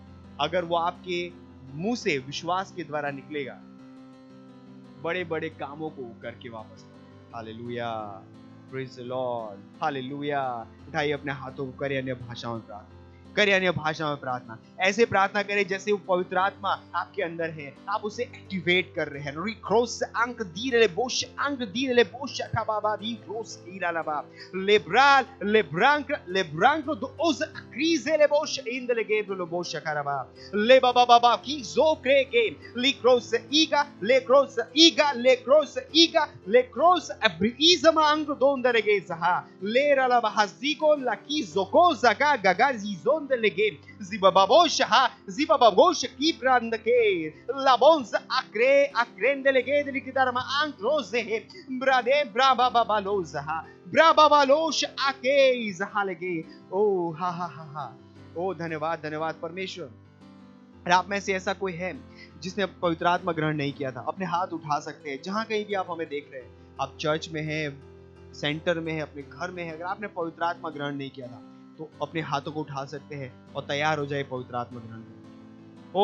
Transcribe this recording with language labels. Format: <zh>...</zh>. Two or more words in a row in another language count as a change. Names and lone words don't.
<hi>अगर वो आपके मुंह से विश्वास के द्वारा निकलेगा, बड़े बड़े कामों को करके वापस।</hi> <en>Hallelujah, praise the Lord. Hallelujah.</en> <hi>उठाइए अपने हाथों को, करें अन्य भाषाओं में प्रार्थना, करें अन्य भाषा में प्रार्थना। ऐसे प्रार्थना करें जैसे वो पवित्र आत्मा आपके अंदर है, आप उसे एक्टिवेट कर रहे हैं। रिक्रोस अंक दीरे बोश अंक दीरे बोश का बाबा दी क्रोस कीरा लबा लेब्राल लेब्रांक दो ओज क्रीजे ले बोश इन ले गेब्रो लो बोश करबा ले बाबा बाबा की जो क्रे के लिक्रोस ईगा लेक्रोस अब्रीजमा अंक दोंदरे गे सहा ले रला बहाजीको लकी जोको जगा गगा जीजोंद लेगे जिबाबाबोश हा जिबाबाबोश की प्रांद के लाबोंस अक्रेंद लेगे दिलिकिदार मा अंक रोजे है ब्रादे ब्राबा बाबा लोज हा ब्राबा बालोश आके जहा लेगे ओ हा ओ धन्यवाद परमेश्वर। और आप में से ऐसा कोई है जिसने पवित्र आत्मा ग्रहण नहीं किया था, अपने हाथ उठा सकते हैं। जहां कहीं भी आप हमें देख रहे हैं, आप चर्च में हैं, सेंटर में हैं, अपने घर में हैं, अगर आपने पवित्र आत्मा ग्रहण नहीं किया था तो अपने हाथों को उठा सकते हैं और तैयार हो जाए पवित्र आत्मा ग्रहण करने।</hi>